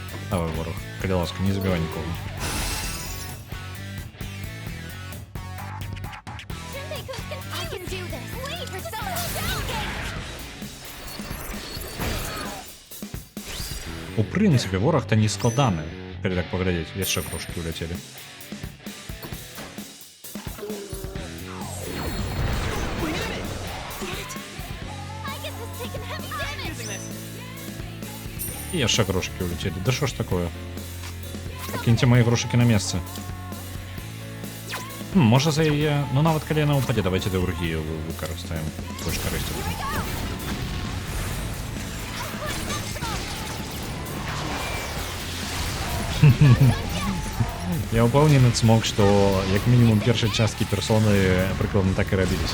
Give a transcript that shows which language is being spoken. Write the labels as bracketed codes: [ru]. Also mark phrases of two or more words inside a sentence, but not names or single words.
[uk] Давай, ворог. [be] Калі ласка, не забивай нікого. [en] I can do this. Wait for someone. [be] У прынцыпе, вораг-то не складаны. Калі так паглядзець, яшчэ трошкі уляцелі. I guess it's taken heavy damage. І яшчэ грошыкі ўляцелі. Да што ж такое? Пакіньце мои грошыкі на месцы. Можа за яе... Ну нават калі яна ўпадзе, давайте даўргію выкарыстаем. Больш карысці будзе. Я ўпэўнены цмок, што як мінімум першай часткі персоны прыкладна так і рабіліся.